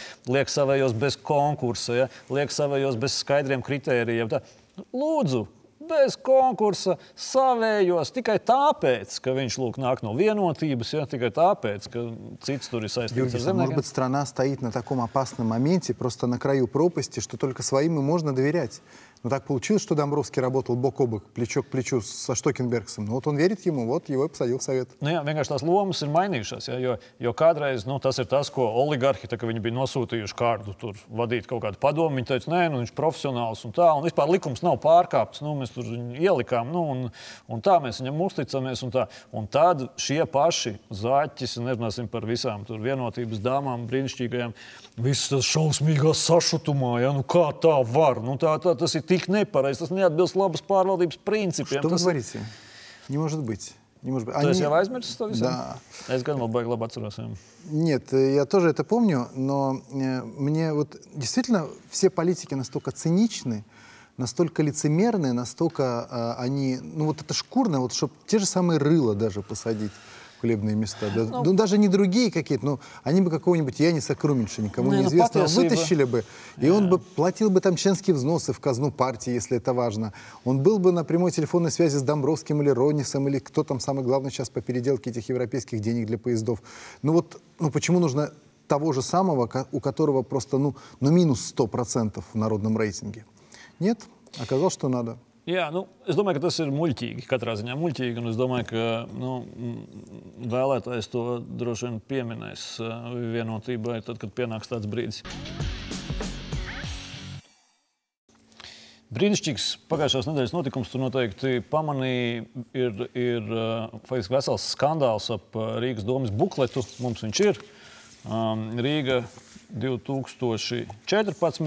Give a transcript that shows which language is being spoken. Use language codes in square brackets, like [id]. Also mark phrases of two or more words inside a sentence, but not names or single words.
[lv] Liek savējos bez konkursa, ja? Liek savējos bez skaidriem kritērijiem. Tā. Lūdzu! Bez konkursa, savējos, tikai tāpēc, ka viņš nāk no vienotības, ja, tikai tāpēc, ka cits tur ir saistīts ar zemniekiem. [ru] Может быть, страна стоит на таком опасном моменте, просто на краю пропасти, что только своим и можно доверять. Но так получилось, что Домбровский работал бок о бок, плечо к плечу со Штокенбергсом. Вот он верит ему, вот его и посадил в Совет. [lv] Jā, vienkārši tās lomas ir mainījušās, ja, jo kādreiz tas ir tas, ko oligarhi, tā, ka viņi bija nosūtījuši kādu tur vadīt kaut kādu padomu, viņi teica, nē, viņš profesionāls un tā, un vispār likums nav pārkāpts, mēs tur ielikām, un tā mēs viņam uzticamies, un tā. Un tad šie paši Zaķis, nerunāsim par visām tur vienotības dāmām brīnišķīgajām, visas tas šausmīgās sašutumā, ja, kā tā var, tas ir tik nepareizi, tas neatbilst labas pārvaldības principiem. [ru] Что вы говорите? Не может быть. Не может быть. То есть я [lv] aizmirsu to visu? [ru] Да. [lv] Es gan vēl baigi labi atceros. [ru] Нет, я тоже это помню, но мне вот действительно все политики настолько циничны, настолько лицемерные, настолько они, вот это шкурно, вот чтобы те же самые рыла даже посадить в хлебные места. Да, даже не другие какие-то, они бы какого-нибудь Яниса Круминша, никому неизвестного, вытащили бы, и он бы платил бы там членские взносы в казну партии, если это важно. Он был бы на прямой телефонной связи с Домбровским или Ронисом, или кто там самый главный сейчас по переделке этих европейских денег для поездов. Почему нужно того же самого, у которого просто, минус 100% в народном рейтинге? Нет, оказалось, что надо. [lv] Jā, es domāju, ka tas ir muļķīgi, katrā ziņā muļķīgi, un es domāju, ka vēlētājs to droši vien pieminēs vienotībai, tad, kad pienāks tāds brīdis. Brīnišķīgs pagājušās nedēļas notikums tur noteikti pamanīja, ir faktiski vesels skandāls ap Rīgas domas bukletu, mums viņš ir, Rīga 2014.